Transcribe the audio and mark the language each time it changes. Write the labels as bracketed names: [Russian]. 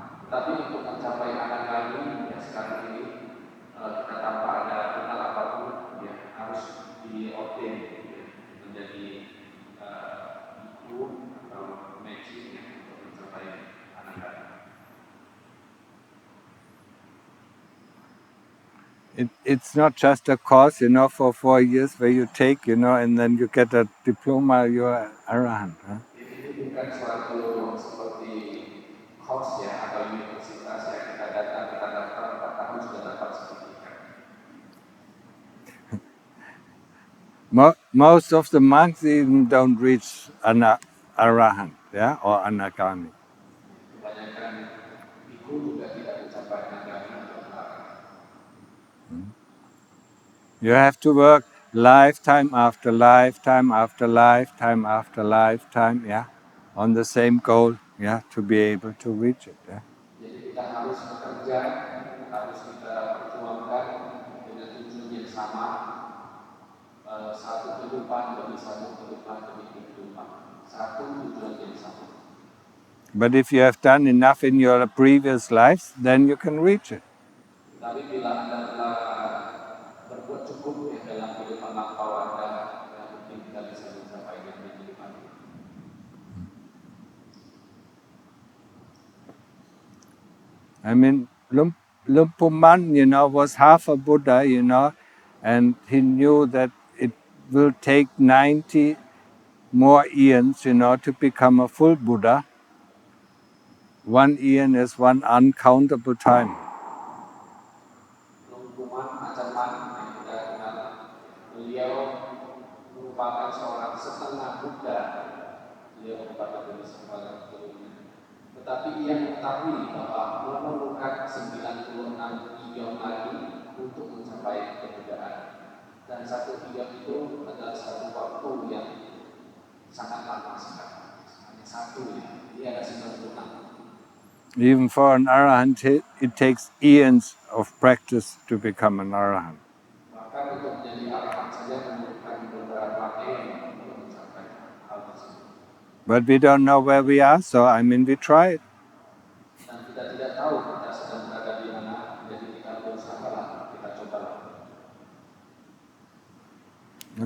[Indonesian] Tapi untuk mencapai Anagami ya sekarang ini kita tanpa ada kenal apapun ya harus diordain ya, menjadi biku atau magic ya, untuk mencapai Anagami. [English] It's not just a course, for 4 years where you take, and then you get a diploma, you're Arahant. Huh? [Indonesian] Ini bukan suatu seperti course ya atau universitas yang kita datang, kita daftar 4 tahun sudah dapat sertifikat. [English] Most of the monks even don't reach Arahant, yeah, or Anagami. [Indonesian] Kebanyakan biku juga tidak mencapai Anagami atau Arahant. [English] You have to work lifetime after lifetime after lifetime after lifetime, yeah, on the same goal, yeah, to be able to reach it. Yeah. [Indonesian] Jadi kita harus bekerja, harus kita perjuangkan dengan tujuan yang sama. Satu kehidupan demi satu kehidupan demi kehidupan. Satu tujuan yang sama. [English] But if you have done enough in your previous lives, then you can reach it. [Indonesian] Tapi bila Anda telah berbuat cukup ya dalam kehidupan lampau Anda, mungkin kita bisa mencapai yang kehidupan ini. [English] I mean, Lumpuman, was half a Buddha, and he knew that it will take 90 more eons, to become a full Buddha. 1 eon is one uncountable time. [Indonesian] Lumpuman Acaman yang kita kenal, beliau merupakan seorang setengah Buddha. Beliau merupakan seorang gurunya. Tetapi ia mengetahui bahwa memerlukan 96 ion lagi untuk mencapai kebuddhaan. Dan 1 ion itu adalah satu waktu yang sangat lama sekali. Hanya 1 ya, dia ada 96. [English] Even for an Arahant, it takes eons of practice to become an Arahant. [Indonesian] Bahkan untuk menjadi Arahant saja memerlukan beberapa eon untuk mencapai hal tersebut. [English] But we don't know where we are, so we try it. [Indonesian] Dan kita tidak tahu kita sedang berada di mana, jadi kita berusahalah, kita cobalah.